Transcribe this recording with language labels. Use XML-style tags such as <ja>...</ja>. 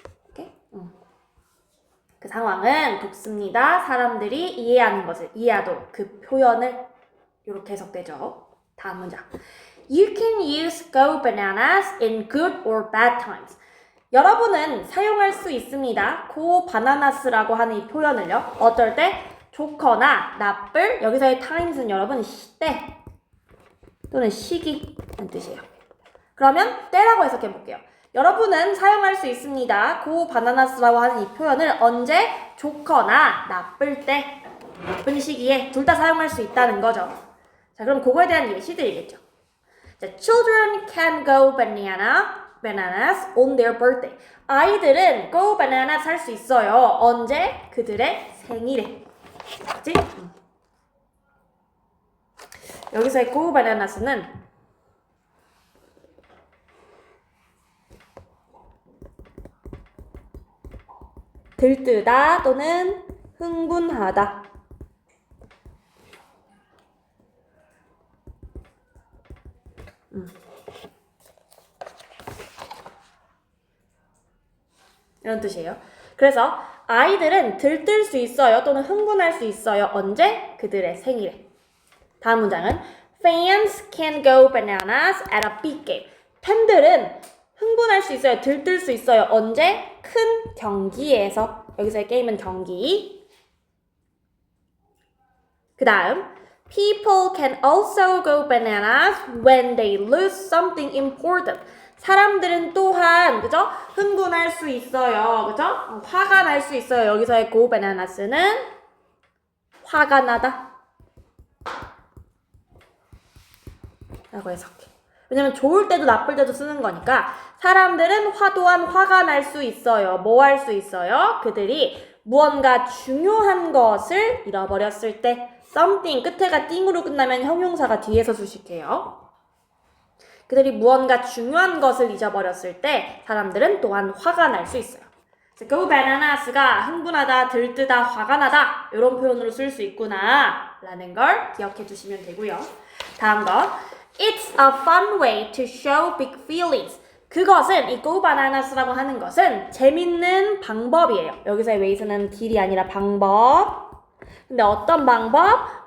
<ko>오케이? 그 상황은 돕습니다. 사람들이 이해하는 것을 이해하도록 그 표현을 이렇게 해석되죠. 다음 문장.</ko> <en>You can use go bananas in good or bad times.</en> <ko>여러분은 사용할 수 있습니다. go bananas라고 하는 이 표현을요. 어떨 때? 좋거나 나쁠, 여기서의 times는 여러분 시때 또는 시기라는 뜻이에요. 그러면 때라고 해석해 볼게요. 여러분은 사용할 수 있습니다. go bananas라고 하는 이 표현을 언제? 좋거나 나쁠 때, 나쁜 시기에 둘 다 사용할 수 있다는 거죠. 자, 그럼 그거에 대한 예시 드리겠죠.</ko> <en>자, children can go bananas on their birthday.</en> <ko>아이들은 go bananas 할 수 있어요. 언제? 그들의 생일에. 맞지? 여기서의 go bananas는 들뜨다 또는 흥분하다. 이런 뜻이에요. 그래서 아이들은 들뜰 수 있어요 또는 흥분할 수 있어요. 언제? 그들의 생일에. 다음 문장은</ko> <en>Fans can go bananas at a big game.</en> <ko>팬들은 흥분할 수 있어요. 들뜰 수 있어요. 언제? 큰 경기에서. 여기서의 게임은 경기. 그 다음</ko> <en>People can also go bananas when they lose something important.</en> <ko>사람들은 또한 그죠? 흥분할 수 있어요. 그죠? 화가 날 수 있어요. 여기서의 go bananas는 화가 나다 라고 해석해. 왜냐면 좋을 때도 나쁠 때도 쓰는 거니까 사람들은 또한 화가 날 수 있어요. 뭐 할 수 있어요? 그들이 무언가 중요한 것을 잃어버렸을 때 something 끝에가 띵으로 끝나면 형용사가 뒤에서 수식해요. 그들이 무언가 중요한 것을 잊어버렸을 때 사람들은 또한 화가 날 수 있어요. go bananas가 흥분하다, 들뜨다, 화가 나다 이런 표현으로 쓸 수 있구나 라는 걸 기억해 주시면 되고요. 다음 거</ko> <en>It's a fun way to show big feelings.</en> <ko>그것은 이 go bananas라고 하는 것은 재밌는 방법이에요. 여기서의 way는 딜이 아니라 방법. 근데 어떤 방법?</ko>